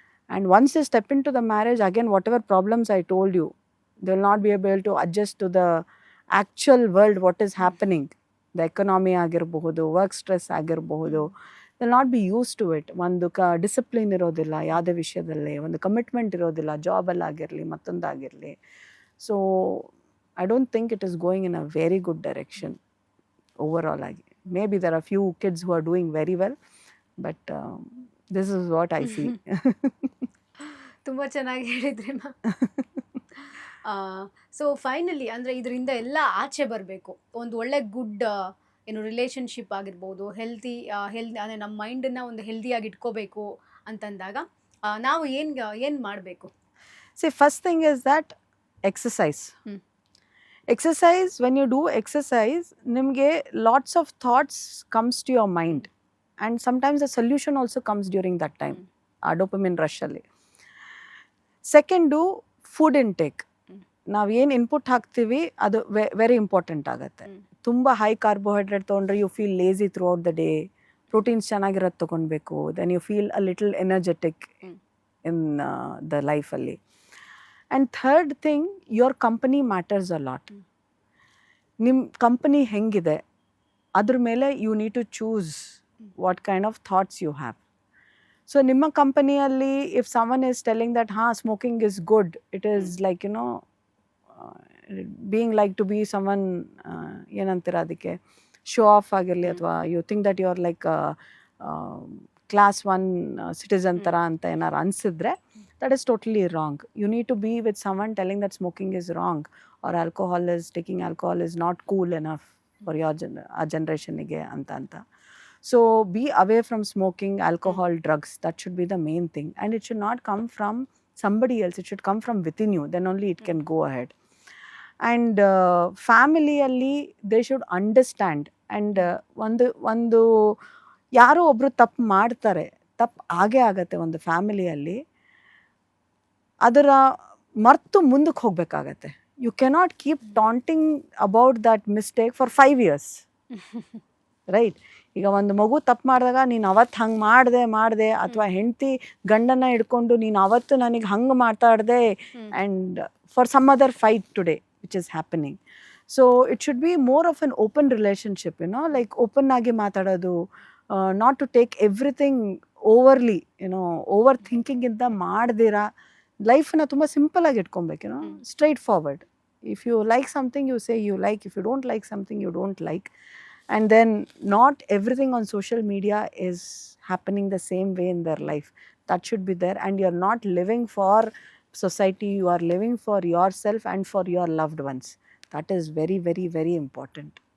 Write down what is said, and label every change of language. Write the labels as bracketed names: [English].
[English] And once they step into the marriage again whatever problems I told you, they will not be able to adjust to the actual world what is happening. The economy ಆಗಿರಬಹುದು, work stress ಆಗಿರಬಹುದು, will not be use to it. [Kannada] ಒಂದು discipline ಇರೋದಿಲ್ಲ ಯಾವುದೇ ವಿಷಯದಲ್ಲಿ, ಒಂದು commitment ಇರೋದಿಲ್ಲ, ಜಾಬಲ್ಲಾಗಿರಲಿ ಮತ್ತೊಂದಾಗಿರಲಿ. So [English] I don't think it is going in a very good direction overall ಆಗಿ. Maybe there are few kids who are doing very well, but this is what I see. [Kannada] ತುಂಬ ಚೆನ್ನಾಗಿ ಹೇಳಿದ್ರಿ ma'am. So finally ಅಂದರೆ ಇದರಿಂದ ಎಲ್ಲ ಆಚೆ ಬರಬೇಕು, ಒಂದು ಒಳ್ಳೆ ಗುಡ್ ಏನು ರಿಲೇಷನ್ಶಿಪ್ ಆಗಿರ್ಬೋದು, ಹೆಲ್ದಿ ಅಂದರೆ ನಮ್ಮ ಮೈಂಡನ್ನು ಒಂದು ಹೆಲ್ದಿಯಾಗಿ ಇಟ್ಕೋಬೇಕು ಅಂತಂದಾಗ ನಾವು ಏನು ಮಾಡಬೇಕು? [English] See, first thing is that exercise. Exercise, when you do exercise, nimge lots of thoughts comes to your mind, and sometimes the solution also comes during that time. Dopamine rush alli. Second, do food intake. [Kannada] ನಾವು ಏನು input ಹಾಕ್ತೀವಿ ಅದು very important ಆಗುತ್ತೆ. ತುಂಬ high carbohydrate ತೊಗೊಂಡ್ರೆ [English] You feel lazy throughout the day. [Kannada] Proteins ಚೆನ್ನಾಗಿರೋದು ತೊಗೊಳ್ಬೇಕು, [English] Then you feel a little energetic in the ಲೈಫಲ್ಲಿ. And third thing, your company matters a lot. [Kannada] ನಿಮ್ಮ ಕಂಪನಿ ಹೆಂಗಿದೆ ಅದ್ರ ಮೇಲೆ [English] You need to choose what kind of thoughts you have. So [Kannada] ನಿಮ್ಮ ಕಂಪನಿಯಲ್ಲಿ [English] if someone is telling that smoking is good, it is like being like to be someone [Kannada] ಏನಂತೀರ ಅದಕ್ಕೆ, [English] show off ಆಗಿರಲಿ, ಅಥವಾ you think that you are like class 1 citizen [Kannada] ಥರ ಅಂತ ಏನಾರು ಅನಿಸಿದ್ರೆ, [English] that is totally wrong. You need to be with someone telling that smoking is wrong, or taking alcohol is not cool enough for your generation ige anta. So be away from smoking, alcohol, drugs. That should be the main thing, and it should not come from somebody else. It should come from within you, then only it can go ahead. And family alli they should understand, and [Kannada] ಒಂದು ಯಾರೋ ಒಬ್ರು ತಪ್ಪು ಮಾಡ್ತಾರೆ, ತಪ್ಪು ಆಗೇ ಆಗತ್ತೆ ಒಂದು ಫ್ಯಾಮಿಲಿಯಲ್ಲಿ, ಅದರ ಮರ್ತು ಮುಂದಕ್ಕೆ ಹೋಗ್ಬೇಕಾಗತ್ತೆ. [English] You cannot keep taunting about that mistake for 5 years, right? [Kannada] ಈಗ ಒಂದು ಮಗು ತಪ್ಪು ಮಾಡಿದಾಗ ನೀನು ಅವತ್ತು ಹಂಗೆ ಮಾಡಿದೆ, ಅಥವಾ ಹೆಂಡತಿ ಗಂಡನ ಹಿಡ್ಕೊಂಡು ನೀನು ಅವತ್ತು ನನಗೆ ಹಂಗೆ ಮಾತಾಡಿದೆ, [English] And for some other fight today which is happening. So it should be more of an open relationship, like [Kannada] open ಆಗಿ ಮಾತಾಡೋದು, [English] not to take everything overly, [Kannada] over ಥಿಂಕಿಂಗಿಂದ ಮಾಡ್ದಿರಾ ಲೈಫನ್ನ ತುಂಬ ಸಿಂಪಲಾಗಿ ಇಟ್ಕೊಬೇಕು, [English] Straightforward. If you like something you say you like, if you don't like something you don't like. And then not everything on social media is happening the same way in their life. That should be there, and you're not living for society, you are living for yourself and for your loved ones. That is very, very, very important.